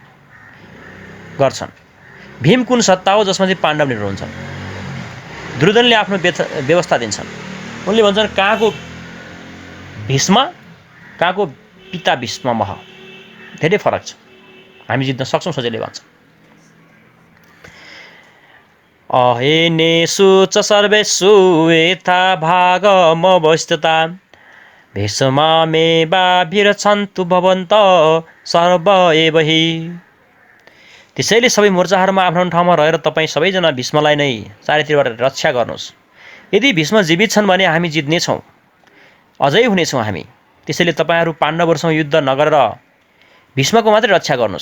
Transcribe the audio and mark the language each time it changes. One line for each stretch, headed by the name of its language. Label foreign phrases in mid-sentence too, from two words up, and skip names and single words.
Nepali: भीम कुन सत्ता हो जसमाथि पाण्डव निर्भर हुन्छन्। दुर्योधनले आफ्नो व्यवस्था दिन्छन्। उनले भन्छन् कहाँको भीष्म कहाँको पिता भीष्म मह धेरै फरक छ। हामी जित्न सक्छौँ सजिलै भन्छ।
Sanskrit: अहेनेषु च सर्वेषु यथा भागमवस्थिता भीष्मामेवाभिरक्षन्तु भवन्तः सर्व एव हि।
Nepali: त्यसैले सबै मोर्चाहरूमा आफ्नो ठाउँमा रहेर तपाईँ सबैजना भीष्मलाई नै चारैतिरबाट रक्षा गर्नुहोस्। यदि भीष्म जीवित छन् भने हामी जित्नेछौँ, अझै हुनेछौँ हामी। त्यसैले तपाईँहरू पाण्डवहरूसँग युद्ध नगरेर भीष्मको मात्रै रक्षा गर्नुहोस्।